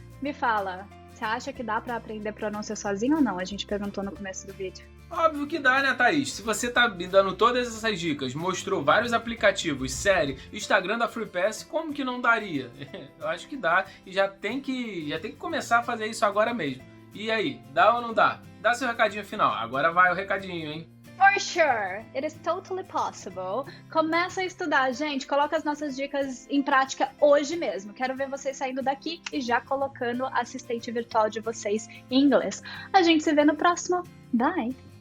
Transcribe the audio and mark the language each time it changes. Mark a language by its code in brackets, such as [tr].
[pt] Me fala, você acha que dá pra aprender pronúncia sozinho ou não? A gente perguntou no começo do vídeo. Óbvio que dá, né, Thaís? Se você tá me dando todas essas dicas, mostrou vários aplicativos, série, Instagram da FreePass, como que não daria? Eu acho que dá e já tem que começar a fazer isso agora mesmo. E aí, dá ou não dá? Dá seu recadinho final. Agora vai o recadinho, hein? [en] For sure, it is totally possible. [pt] Começa a estudar, gente. Coloca as nossas dicas em prática hoje mesmo. Quero ver vocês saindo daqui e já colocando a assistente virtual de vocês em inglês. A gente se vê no próximo. Bye!